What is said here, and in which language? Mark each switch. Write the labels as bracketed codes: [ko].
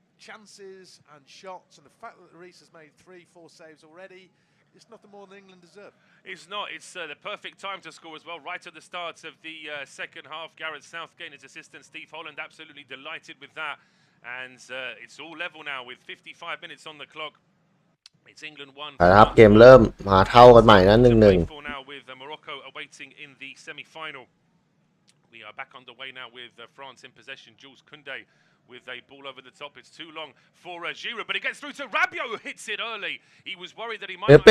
[en] chances and shots, and the fact that Lloris has made 3-4 saves already, it's nothing more than England deserve. It's not. It's the perfect time to score as well. Right at the start of the second half, Gareth Southgate and his assistant Steve Holland absolutely delighted with that. And it's all level now with 55 minutes on the clock. It's England 1. [th] ครับเกมเริ่มมาเท่ากันใหม่นะ1-1 [en] now with Morocco awaiting in the semi-final. We are back underway now with France in possession. Jules Koundé with a ball over the top. It's too long for Giroud, but it gets through to Rabiot, who hits it early. He was worried that he might